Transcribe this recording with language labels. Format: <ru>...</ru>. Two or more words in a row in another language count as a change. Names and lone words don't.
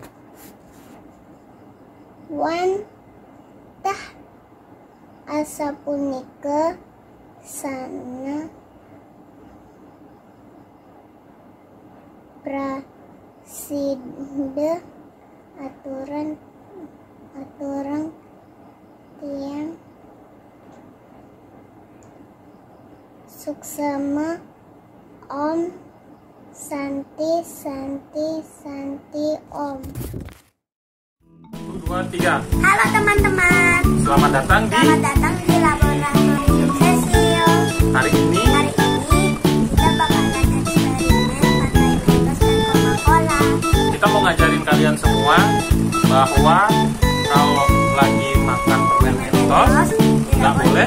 <ban>wan tah asa punika sana prasida aturan tiang suksema om santi om.</ban> <id>2, 3. Halo teman-teman. Selamat datang di laboratorium Cecil. hari ini. Kita bakalan eksperimen pakai Mentos dan Coca-Cola. Kita mau ngajarin kalian semua bahwa kalau lagi makan permen Mentos nggak boleh</id>